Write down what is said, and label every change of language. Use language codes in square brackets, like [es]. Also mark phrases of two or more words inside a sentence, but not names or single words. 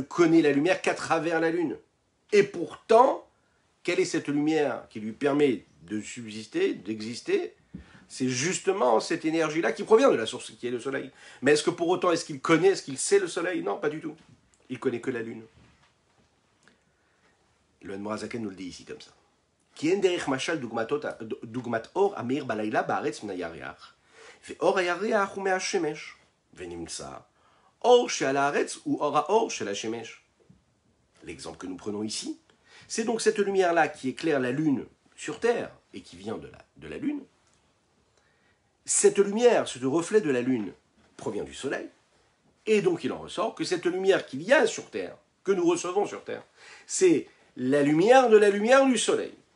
[fr] Il ne connaît la lumière qu'à travers la lune. Et pourtant, quelle est cette lumière qui lui permet de subsister, d'exister? C'est justement cette énergie-là qui provient de la source qui est le soleil. Mais est-ce que pour autant, est-ce qu'il connaît, est-ce qu'il sait le soleil? Non, pas du tout. Il connaît que la lune. Le Admorazaken nous le dit ici comme ça. [he] כי אין דרך משל דוגמת אור המאיר בלילה בארץ מן הירח, ואור הירח הוא מהשמש, ונמצא אור שעל הארץ הוא אור האור של השמש. [fr] L'exemple que nous prenons ici, c'est donc cette lumière-là qui éclaire la lune sur Terre et qui vient de la lune. Cette lumière, ce reflet de la lune, provient du soleil, et donc il en ressort que cette lumière qu'il y a sur Terre, que nous recevons sur Terre, c'est la lumière du soleil.